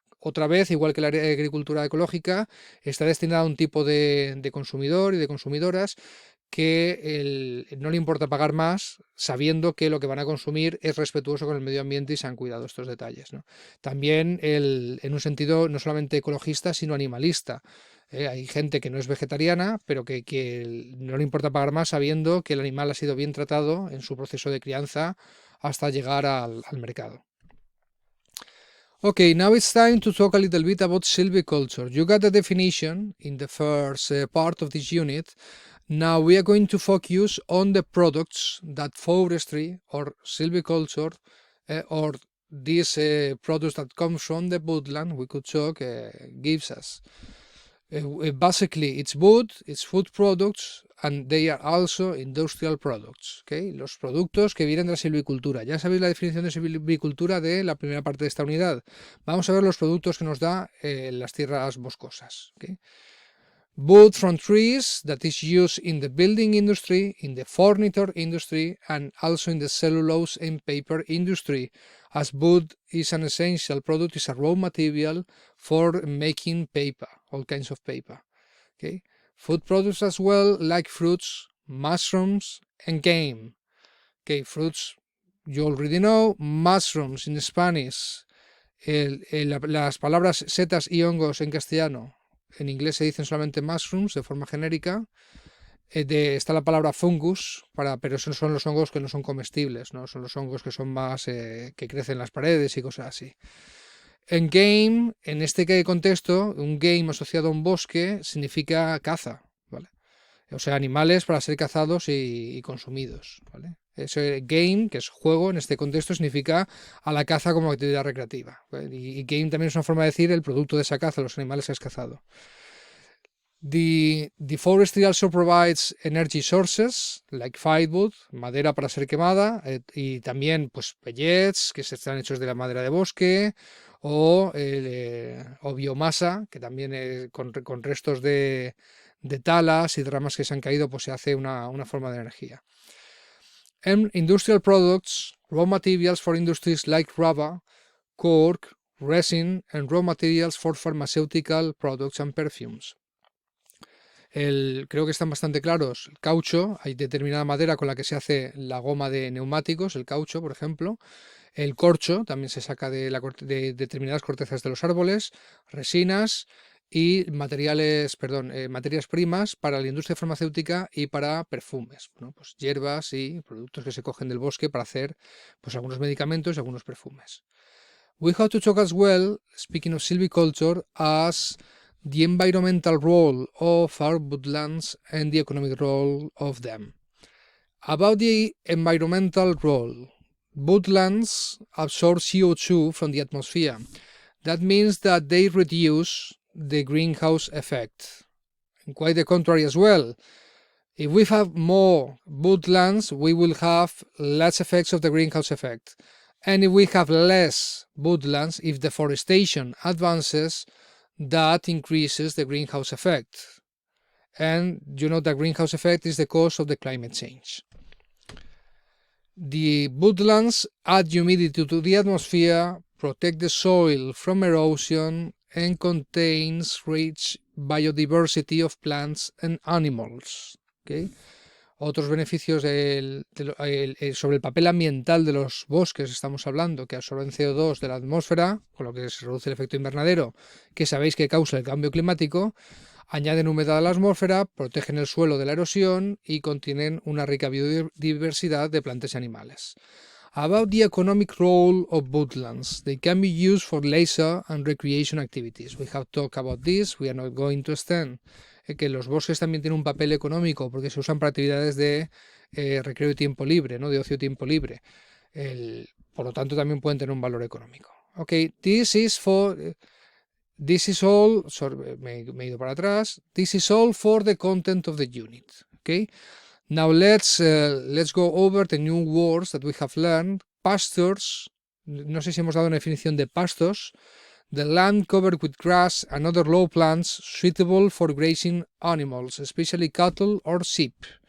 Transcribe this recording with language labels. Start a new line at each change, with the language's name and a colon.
Spanish: Otra vez, igual que la agricultura ecológica, está destinada a un tipo de consumidor y de consumidoras que no le importa pagar más, sabiendo que lo que van a consumir es respetuoso con el medio ambiente y se han cuidado estos detalles, ¿no? También en un sentido no solamente ecologista, sino animalista. Hay gente que no es vegetariana, pero que no le importa pagar más sabiendo que el animal ha sido bien tratado en su proceso de crianza hasta llegar al mercado.
English: Okay, now it's time to talk a little bit about silviculture. You got the definition in the first part of this unit. Now we are going to focus on the products that forestry or silviculture or these products that come from the woodland, we could talk, gives us. Basically, it's wood, it's food products, and they are also industrial products. ¿Okay?
Spanish: Los productos que vienen de la silvicultura. Ya sabéis la definición de silvicultura de la primera parte de esta unidad. Vamos a ver los productos que nos da las tierras boscosas. ¿Okay?
English: Wood from trees that is used in the building industry, in the furniture industry, and also in the cellulose and paper industry, as wood is an essential product, is a raw material for making paper, all kinds of paper. Okay? Food products as well, like fruits, mushrooms, and game. Okay, fruits, you already know. Mushrooms in Spanish,
Spanish: las palabras setas y hongos en castellano, en inglés se dicen solamente mushrooms de forma genérica. Está la palabra fungus, pero esos son los hongos que no son comestibles, ¿no? Son los hongos que son más que crecen en las paredes y cosas así. En game, en este contexto, un game asociado a un bosque significa caza, ¿vale? O sea, animales para ser cazados y consumidos, ¿vale? Ese game, que es juego, en este contexto significa a la caza como actividad recreativa, ¿vale? Y game también es una forma de decir el producto de esa caza, los animales que has cazado.
English: The forestry also provides energy sources like firewood,
Spanish: madera para ser quemada, y también pues pellets que están hechos de la madera de bosque, o biomasa, que también con restos de de talas y de ramas que se han caído, pues se hace una forma de energía.
English: And industrial products, raw materials for industries like rubber, cork, resin, and raw materials for pharmaceutical products and perfumes.
Spanish: Creo que están bastante claros. El caucho, hay determinada madera con la que se hace la goma de neumáticos, el caucho, por ejemplo. El corcho también se saca de determinadas cortezas de los árboles, resinas y materias primas para la industria farmacéutica y para perfumes, ¿no? Pues hierbas y productos que se cogen del bosque para hacer pues algunos medicamentos y algunos perfumes.
English: We have to talk as well, speaking of silviculture, as the environmental role of our woodlands and the economic role of them. About the environmental role, woodlands absorb CO2 from the atmosphere. That means that they reduce the greenhouse effect. And quite the contrary as well. If we have more woodlands, we will have less effects of the greenhouse effect. And if we have less woodlands, if deforestation advances, that increases the greenhouse effect. And you know the greenhouse effect is the cause of the climate change. The woodlands add humidity to the atmosphere, protect the soil from erosion, and contains rich biodiversity of plants and animals. ¿Okay?
Spanish: Otros beneficios sobre el papel ambiental de los bosques estamos hablando, que absorben CO2 de la atmósfera, con lo que se reduce el efecto invernadero, que sabéis que causa el cambio climático, añaden humedad a la atmósfera, protegen el suelo de la erosión y contienen una rica biodiversidad de plantas y animales.
English: About the economic role of woodlands, they can be used for leisure and recreation activities. We have talked about this, we are not going to extend.
Spanish: Que los bosques también tienen un papel económico porque se usan para actividades de recreo y tiempo libre, ¿no? De ocio y tiempo libre. Por lo tanto, también pueden tener un valor económico.
English: Okay, this is all, sorry,
Spanish: me he ido para atrás.
English: This is all for the content of the unit. Okay, now let's go over the new words that we have learned.
Spanish: Pastures, no sé si hemos dado una definición de pastos.
English: The land covered with grass and other low plants suitable for grazing animals, especially cattle or sheep.